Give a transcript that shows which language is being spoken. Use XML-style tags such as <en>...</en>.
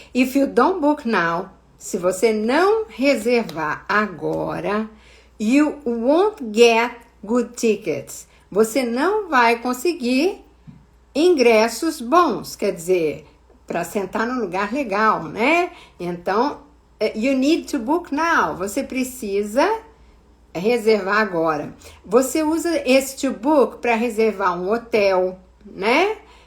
<en>If you don't book now,</en> <pt>se você não reservar agora,</pt> <en>you won't get good tickets.</en> <pt>Você não vai conseguir ingressos bons, quer dizer, para sentar num lugar legal, né?</pt> <en>Então, you need to book now.</en> <pt>Você precisa reservar agora. Você usa esse to book para reservar um hotel, né?</pt>